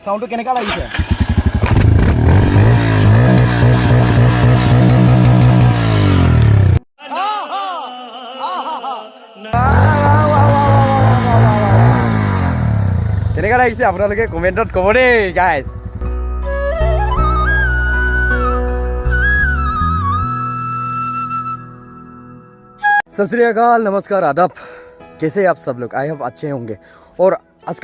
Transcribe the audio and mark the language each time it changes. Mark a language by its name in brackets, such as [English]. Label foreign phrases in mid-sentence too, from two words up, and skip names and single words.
[Assamese] সাউন্ডটো কেনেকা লাগিছে কেনেকা লাগিছে আপোনালোকে কমেন্টত ক'ব দেই গাইজ [Punjabi] ਸਤ ਸ੍ਰੀ ਅਕਾਲ [Hindi] नमस्कार आदाब कैसे आप सब लोग [English] I hope [Hindi] अच्छे होंगे और आज